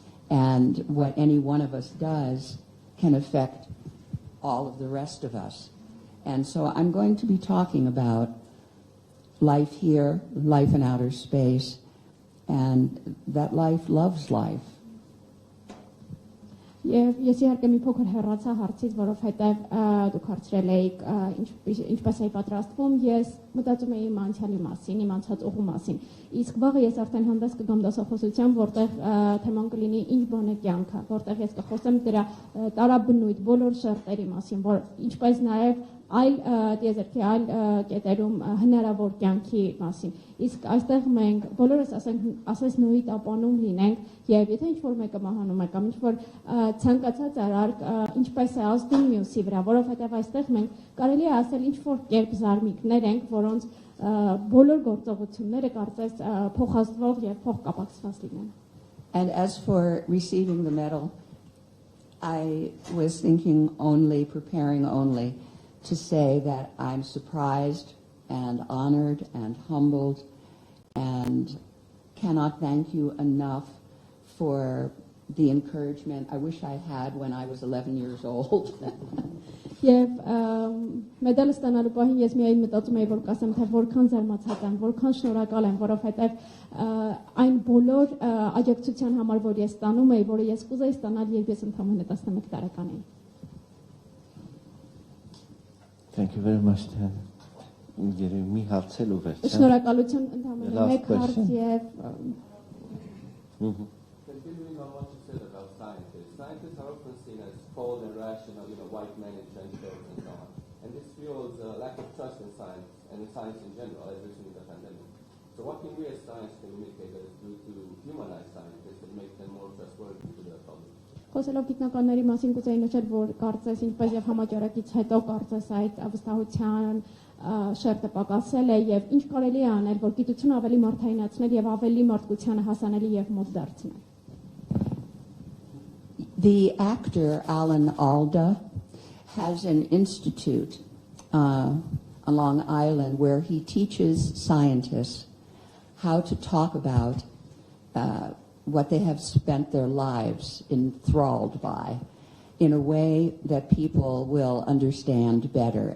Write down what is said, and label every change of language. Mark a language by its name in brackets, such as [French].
[English] And what any one of us does can affect all of the rest of us. And so I'm going to be talking about life here, life in outer space, and that life loves life. [Armenian] Եվ ես իհարկե մի փոքր հեռացա հարցից, որովհետև դուք հարցրել եք ինչպես էի պատրաստվում, ես մտածում էի իմ անցյալի մասին, իմ անցած ուղու մասին։ Իսկ վաղը ես արդեն հանդես կգամ դասախոսության, որտեղ թեման կլինի ինչ բան է կյանքը, որտեղ ես կխոսեմ դրա տարաբնույթ բոլոր շերտերի մասին, որ ինչպես նաև այլ տիեզերքի այլ կետերում հնարավոր կյանքի մասին։ Իսկ այստեղ մենք բոլորս ասես նույնի տապանում լինենք եւ եթե ինչ-որ մեկը մահանում է կամ ինչ-որ ցանկացած արարք ինչպես է ազդում մյուսի վրա, որովհետեւ այստեղ մենք կարելի է ասել ինչ-որ կերպ զարմիկներ ենք, որոնց բոլոր գործողությունները կարծես փոխազդվող եւ փոխկապակցված լինեն։ [English] And as for receiving the medal, I was thinking preparing only to say that I'm surprised and honored and humbled and cannot thank you enough for the encouragement I wish I had when I was 11 years old. [Armenian] Եվ մեդալը ստանալու պահին ես միայն մտածում էի, որ կասեմ, թե որքան զարմացած եմ, որքան շնորհակալ եմ, որովհետև այն բոլոր աջակցության համար, որ ես ստանում էի, որը ես կուզեի ստանալ, երբ ես ընդամենը 11 տարեկան էի։ [English] Thank you very much, Tan. [Armenian] Երևի հարցել ու վերջ։ Շնորհակալություն ընդամենը մեկ հարց եւ [English] Continuing on what you said about scientists. Scientists are often seen as cold and rational, white men in trench coats and so on. And this fuels a lack of trust in science and in science in general, as we've seen with the pandemic. So what can we as science communicators do to humanize scientists and make them more trustworthy to the public? [Armenian] Խոսելով գիտնականների մասին կուզեի նշել, որ կարծես ինչպես եւ համաճարակից հետո կարծես այդ վստահության շերտը պակասել է եւ ինչ կարելի է անել, որ գիտությունը ավելի մարդայնացնել եւ ավելի մարդկությանը hasանելի եւ մոտ դարձնել։ [English] The actor Alda has an institute on Long Island where he teaches scientists how to talk about what they have spent their lives enthralled by in a way that people will understand better.